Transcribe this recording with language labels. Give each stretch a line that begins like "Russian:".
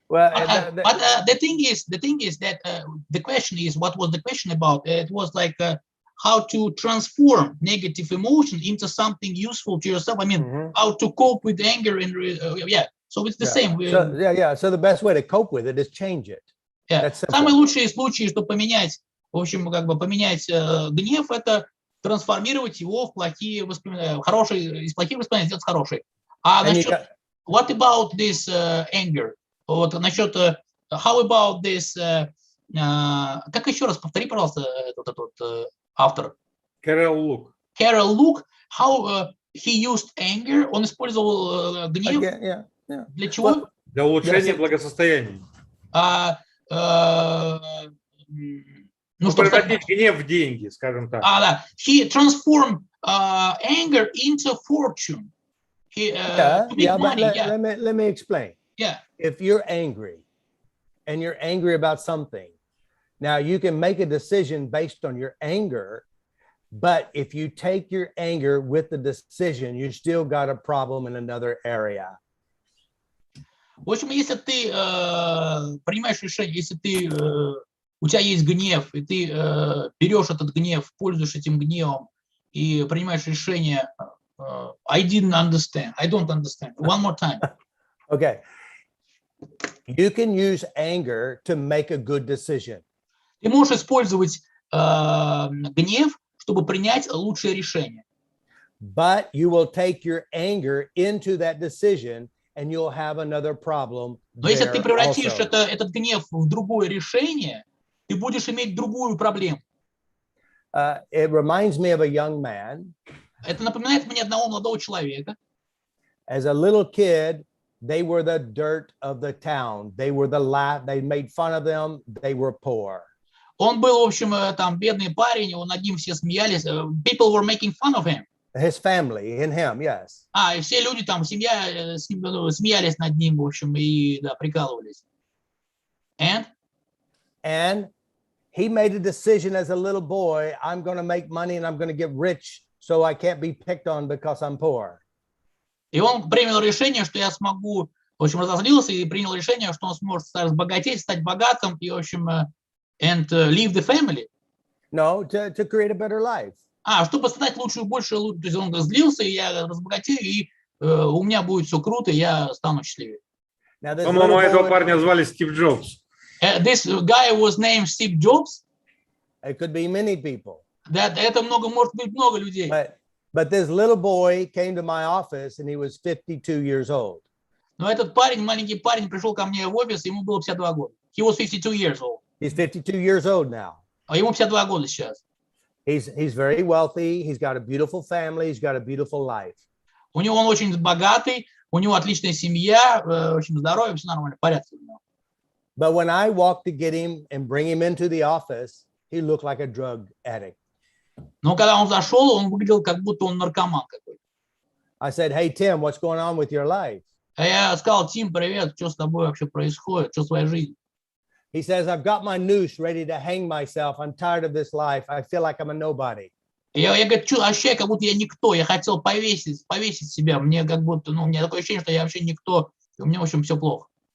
English: But the thing is that the question is, what was the question about? It was like how to transform negative emotion into something useful to yourself. I mean, how to cope with anger and so it's the same. So the best way to cope with it is change it.
Russian: Самые лучшие случаи, чтобы поменять, в общем, поменять гнев, это трансформировать его в плохие воспоминания, из плохих воспоминаний сделать хорошие. А насчет,
English: what about this anger?
Russian: Вот насчет,
English: how about this,
Russian: как еще раз повтори, пожалуйста, этот автор? Кэрол Лук.
English: Kэрol Лук, how he used anger?
Russian: Он использовал гнев
English: Again, yeah.
Russian: для чего?
English: Well,
Russian: Для улучшения
English: Yes.
Russian: благосостояния. Ну, чтобы стать- Превратить гнев в деньги, скажем так. да.
English: He transformed anger into fortune. He, to make yeah, but money, yeah, let me explain. yeah. If you're angry and you're angry about something, now you can make a decision based on your anger, but if you take your anger with the decision, you still got a problem in another area.
Russian: В общем, если ты принимаешь решение, если ты у тебя есть гнев, и ты берешь этот гнев, пользуешься этим гневом и принимаешь решение,
English: I don't understand. One more time. Okay. You can use anger to make a good decision.
Russian: Ты можешь использовать гнев, чтобы принять лучшее решение.
English: But you will take your anger into that decision and you'll have another problem.
Russian: Но если ты
English: there
Russian: превратишь
English: also.
Russian: этот гнев в другое решение, ты будешь иметь другую проблему.
English: It reminds me of a young man.
Russian: Это напоминает мне одного молодого человека.
English: As a little kid, they were the dirt of the town. They were the laugh. They made fun of them. They were poor.
Russian: Он был, в общем, там бедный парень, над ним все смеялись.
English: People were making fun of him. His family and him, yes.
Russian: И все люди там, семья, смеялись над ним, в общем, и да, прикалывались.
English: And he made a decision as a little boy, I'm going to make money and I'm going to get rich so I can't be picked on because I'm poor.
Russian: И он принял решение, что я смогу, в общем, разозлился и принял решение, что он сможет разбогатеть, стать богатым и, в общем,
English: and leave the family. No, to create a better life.
Russian: Чтобы стать лучше и больше, то есть он злился, и я разбогатею, и у меня будет все круто, и я стану счастливее. По-моему, этого парня звали Стив Джобс.
English: This guy was named Steve Jobs. It could be many people.
Russian: Это может быть много людей.
English: But this little boy came to my office and he was 52 years old.
Russian: Но этот парень, маленький парень, пришел ко мне в офис, ему было 52 года.
English: He was 52 years old. He's 52 years old now.
Russian: Ему 52 года сейчас.
English: He's very wealthy. He's got a beautiful family. He's got a beautiful life.
Russian: У него он очень богатый, у него отличная семья, в общем, здоровье, все нормально, в порядке.
English: But when I walked to get him and bring him into the office, he looked like a drug addict.
Russian: Но когда он зашел, он выглядел, как будто он наркоман какой-то.
English: I said, hey, Tim, what's going on with your life?
Russian: Я сказал, Тим, привет, что с тобой вообще происходит, что с твоей жизнью?
English: He says, I've got my noose ready to hang myself. I'm tired of this life. I feel like I'm a nobody.
Russian: Я говорю, ощущаю, как будто я никто. Я хотел повесить себя. Мне как будто, у меня такое ощущение, что я вообще никто. И у меня, в общем, все плохо.